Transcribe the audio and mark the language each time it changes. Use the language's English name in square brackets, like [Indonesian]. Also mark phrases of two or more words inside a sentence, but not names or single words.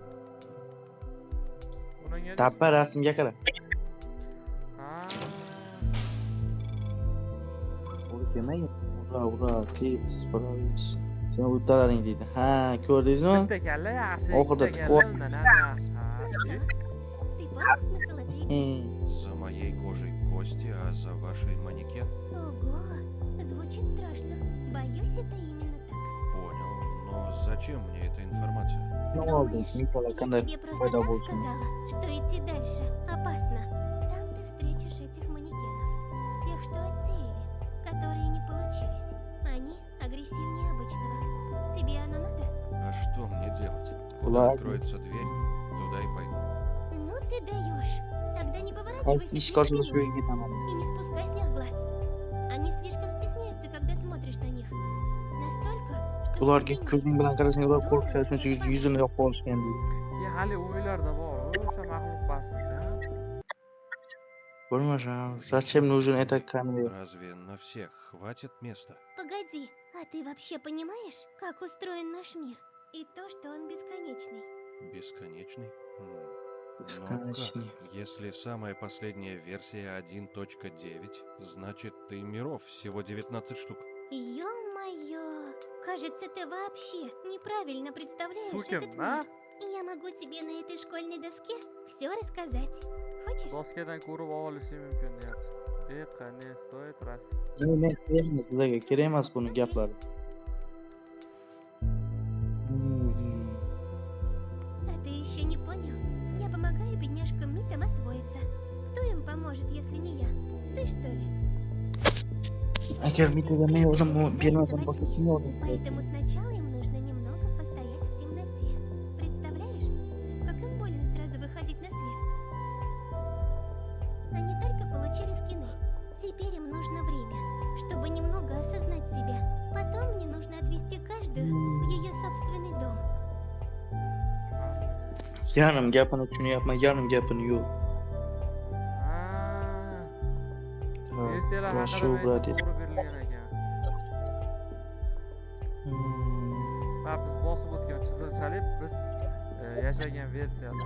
[Uzbek] Bunga Tappa rasmga qara. Ha. To'g'ri kelmagan. Ura, tez, provis. Sen uddalaring deydi. Ha, ko'rdingizmi? Bitta kalla yaxshi. Oxirida ikkita tikib kalla undan ham yaxshi. Ha, [Russian] Ну что, ты понял смысл этой игры? За моей кожей кости, а за вашей манекен? Ого, звучит страшно. Боюсь, это именно так. Понял. Но зачем мне эта информация? [Uzbek] Nima oldi? [Russian] Думаешь, [Uzbek] Mitalar [Russian] я [Uzbek] qanday [Russian] тебе просто [Uzbek] paydo [Russian] так [Uzbek] bo'lsin? [Russian] сказала, что идти дальше опасно. Там ты встретишь этих манекенов. Тех, что отсеяли, которые не получились. Они агрессивнее обычного. Тебе оно надо? А что мне делать? Куда Ладно. откроется дверь, туда и пойду. Ну ты даешь. Тогда не поворачивайся [Uzbek] Eshik [Russian] к ним [Uzbek] ochilmas [Russian] спиной [Uzbek] yo'liga ketaman. [Russian] и не спускай с них глаз. Они слишком стесняются, когда смотришь на них. Настолько, что [Uzbek] Ularga [Russian] тебе [Uzbek] ko'zing bilan qarasang ular qo'rqishadi, shuning uchun yuzini yopib olishgan deydi. Ya hali o'ylarda bor. O'sha maxluq basmikan. Bo'lmasam, [Russian] zачем нужен этот камень? Разве на всех хватит места? Погоди, а ты вообще понимаешь, как устроен наш мир? И то, что он бесконечный. Бесконечный? Ну-ка, Сказочный. если самая последняя версия 1.9, значит ты миров всего 19 штук. Ё-моё! Кажется, ты вообще неправильно представляешь Сука, этот а? мир. Я могу тебе на этой школьной доске все рассказать. Хочешь? [Uzbek] Doskadan ko'rib olishi mumkin deyapti. Qanday stoyt ras. Men sevmayman, sizlarga kerak emas buni gaplari. [Russian] А ты еще не понял? Я помогаю бедняжкам Митам освоиться. Кто им поможет, если не я? Ты что ли? [Uzbek] Agar mitaga men yordam bermasam boshqa kim yordam beradi? [Russian] Поэтому сначала им нужно немного постоять в темноте. Представляешь, как им больно сразу выходить на свет? Они только получили скины. Теперь им нужно время, чтобы немного осознать себя. Потом мне нужно отвезти каждую в ее собственный дом. [Uzbek] Yarım gapini tushunyapman, yarim gapini yo'q. Ha, versiyalar haqida Shu aytib brate. to'g'ri berilgan ekan. Va biz bosib o'tgan chiziqchalik biz yashagan versiyalar.